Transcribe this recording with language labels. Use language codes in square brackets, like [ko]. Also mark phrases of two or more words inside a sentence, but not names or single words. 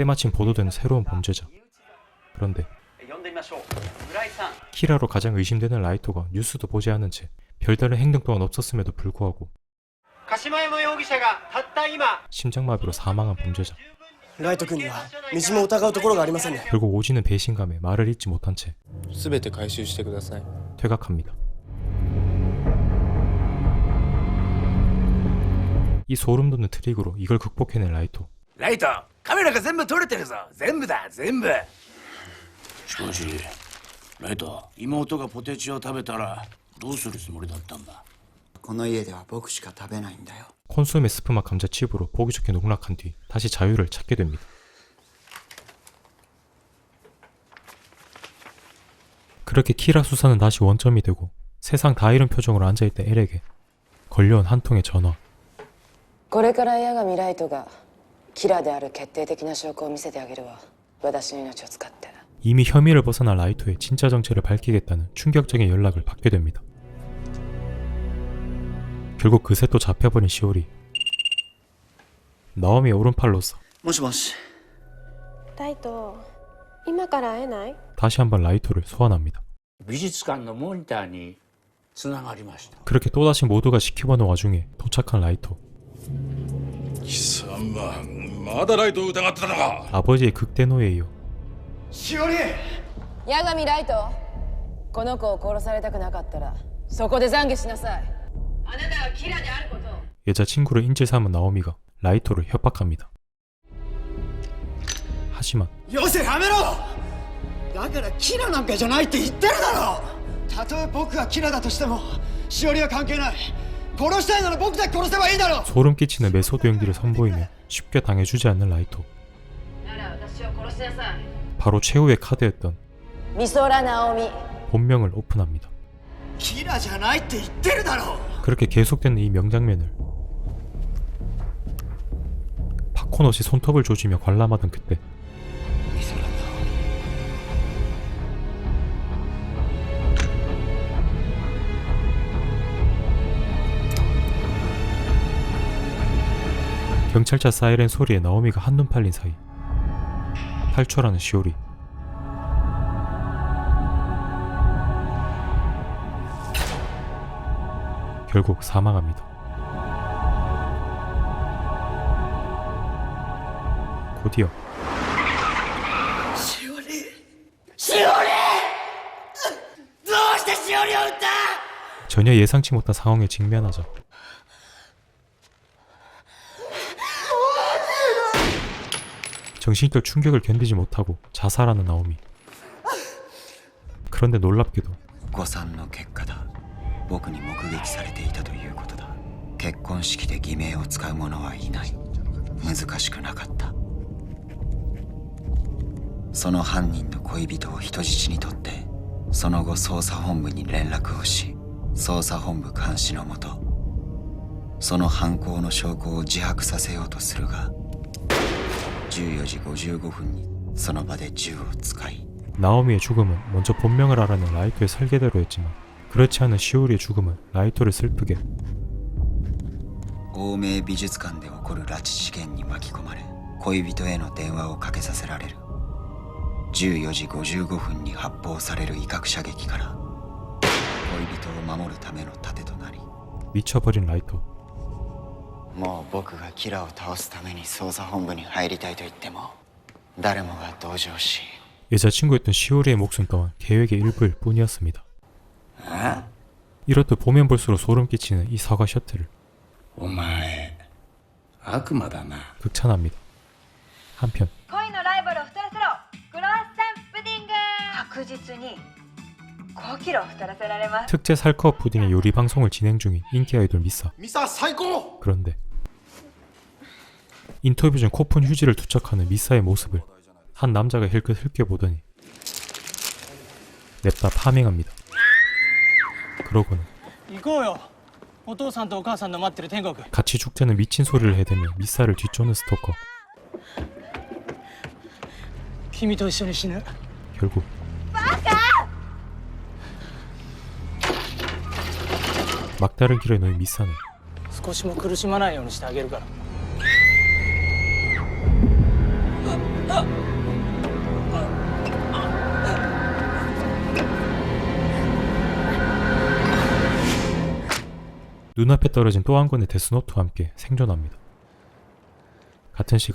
[ko] 때마침 보도되는 새로운 범죄자. 그런데 [ja] 呼んでみましょう。村井さん。 [ko] 키라로 가장 의심되는 라이토가 뉴스도 보지 않은 채 별다른 행동 또한 없었음에도 불구하고 [ja] 鹿島山容疑者がたった今 [ko] 심장마비로 사망한 범죄자. [ja] ライト君には道も疑うところがありませんね。 [ko] 결국 오지는 배신감에 말을 잇지 못한 채 [ja] 全て回収してください。 [ko] 퇴각합니다. 이 소름 돋는 트릭으로 이걸 극복해낸 라이토. [ja] ライト、カメラが全部撮れてるぞ。全部だ、全部。しかし、ライト、妹がポテチを食べたらどうするつもりだったんだ。この家では僕しか食べないんだよ。 [ko] 콘소메 스프맛 감자칩으로 보기 좋게 농락한 뒤 다시 자유를 찾게 됩니다. 그렇게 키라 수사는 다시 원점이 되고 세상 다 잃은 표정으로 앉아있던 엘에게 걸려온 한 통의 전화. [ja] これから八神ライトがキラである決定的な証拠を見せてあげるわ。私の命を使って。 [ko] 이미 혐의를 벗어난 라이토의 진짜 정체를 밝히겠다는 충격적인 연락을 받게 됩니다. 결국 그새 또 잡혀버린 시오리. 나오미의 오른팔로서 [ja] もしもし。ライト今から会えない？ [ko] 다시 한번 라이토를 소환합니다. [ja] 美術館のモニターにつながりました。 [ko] 그렇게 또다시 모두가 지켜보는 와중에 도착한 라이토. [ja] 貴様まだライトを疑ってたのか。 [ko] 아버지의 극대노에 이어 [ja] しおり、八神ライト、この子を殺されたくなかったらそこで懺悔しなさい。あなたはキラであること。 [ko] 여자친구를 인질 삼은 나오미가 라이토를 협박합니다. 하지만 [ja] よせ、やめろ。だからキラなんかじゃないって言ってるだろ。たとえ僕がキラだとしてもしおりは関係ない。殺したいなら僕だけ殺せばいいだろ。 [ko] 소름 끼치는 메소드 연기를 선보이며 쉽게 당해주지 않는 라이토. [ja] なら私を殺しなさい。 [ko] 바로 최후의 카드였던 美空ナオミ。 본명을 오픈합니다. [ja] キラじゃないって言ってるだろ。 [ko] 그렇게 계속되는 이 명장면을 팝콘 없이 손톱을 조지며 관람하던 그때 경찰차 사이렌 소리에 나오미가 한눈 팔린 사이 탈출하는 시오리. 결국 사망합니다. 곧이어 [ja] しおり、しおり、どうしてしおりを撃った。 [ko] 전혀 예상치 못한 상황에 직면하자 정신적 충격을 견디지 못하고 자살하는 나오미. 그런데 놀랍게도 [ja] 誤算の結果だ。僕に目撃されていたということだ。結婚式で偽名を使う者はいない。難しくなかった。その犯人の恋人を人質にとってその後捜査本部に連絡をし、捜査本部監視のもとその犯行の証拠を自白させようとするが、14時55分にその場で銃を使い [ko] 나오미의 죽음은 먼저 본명을 알아낸 라이토의 설계대로였지만 그렇지 않은 시오리의 죽음은 라이토를 슬프게 [ja] 欧米美術館で起こる拉致事件に巻き込まれ、恋人への電話をかけさせられる。14時55分に発砲される威嚇射撃から恋人を守るための盾となり、 [ko] 미쳐버린 라이토. [ja] もう僕がキラを倒すために捜査本部に入りたいと言っても誰もが同情し [ko] 여자친구였던 시오리의 목숨 또한 계획의 일부일 뿐이었습니다. 이렇듯 보면 볼수록 소름 끼치는 이 사과 셔틀을 [ja] お前悪魔だな。 [ko] 극찬합니다. 한편 [ja] 恋のライバルを2つろクロワッサンプディング確実に5キロ太らせられます。 [ko] 특제 살커 푸딩의 요리 방송을 진행 중인 인기 아이돌 미사. [ja] ミサ最高。 [ko] 그런데 인터뷰 중 코푼 휴지를 투척하는 미사의 모습을 한 남자가 힐끗 흘겨보더니 냅다 파밍합니다. 그러고는 [ja] 行こうよ。お父さんとお母さんの待ってる天国。 [ko] 같이 죽자는 미친 소리를 해대며 미사를 뒤쫓는 스토커. [ja] 君と一緒に死ぬ。 [ko] 결국 막다른 길에 놓인 미사는 [ja] 少しも苦しまないようにしてあげるから。 [ko] 눈앞에 떨어진 또 한 권의 데스노트와 함께 생존합니다. 같은 시각